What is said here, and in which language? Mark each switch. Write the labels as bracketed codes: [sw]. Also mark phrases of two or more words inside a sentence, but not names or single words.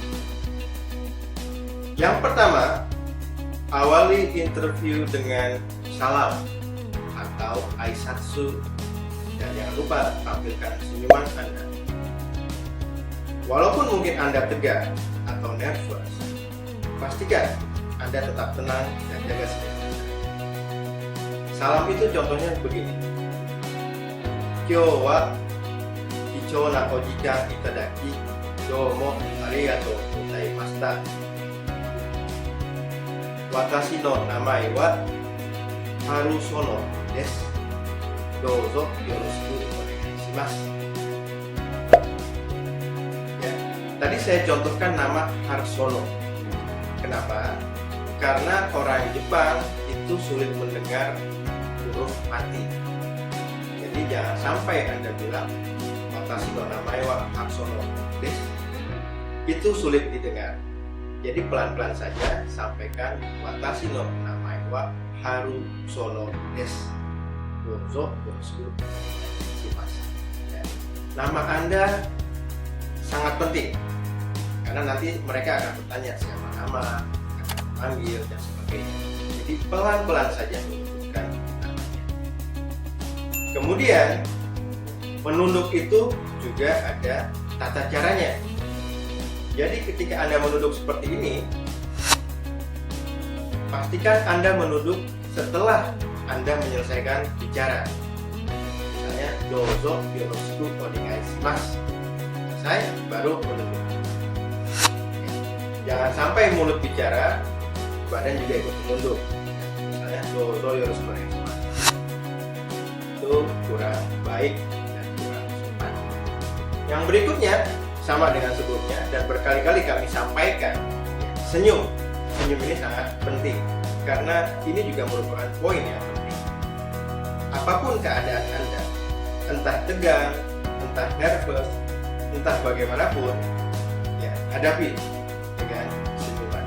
[id] Yang pertama, awali interview dengan salam atau aisatsu. Dan jangan lupa tampilkan senyuman Anda. Walaupun mungkin Anda tegang atau nervous, pastikan Anda tetap tenang dan jaga kesehatan. Salam itu contohnya begini. [ja] 今日は貴重なお時間いただきどうもありがとうございました. Watashi no namae wa Harusono desu. どうぞよろしくお願いします. [id] Ya, tadi saya contohkan nama Harsono. Kenapa? Karena orang Jepang itu sulit mendengar huruf mati. Jadi jangan sampai Anda bilang [ja] 私の名前はHarsonoです. [id] Itu sulit didengar. Jadi pelan-pelan saja sampaikan [ja] watashi no namae wa Harusono desu. どうぞよろしくします. [id] Ya. Nama Anda sangat penting karena nanti mereka akan bertanya siapa nama, akan memanggil dan sebagainya. Jadi pelan-pelan saja menyebutkan namanya. Kemudian menunduk itu juga ada tata caranya. Jadi ketika Anda menunduk seperti ini, pastikan Anda menunduk setelah Anda menyelesaikan bicara. Misalnya [ja] どうぞよろしくお願いします. [id] Saya baru menunduk. Jangan sampai mulut bicara, badan juga ikut menunduk. Misalnya [ja] どうぞよろしくお願いします. [id] Itu kurang baik dan kurang sopan. Yang berikutnya sama dengan sebelumnya dan berkali-kali kami sampaikan, senyum. Senyum ini sangat penting karena ini juga merupakan poin yang penting. Apapun keadaan Anda, entah tegang, entah nervous, entah bagaimanapun, ya hadapi dengan senyuman.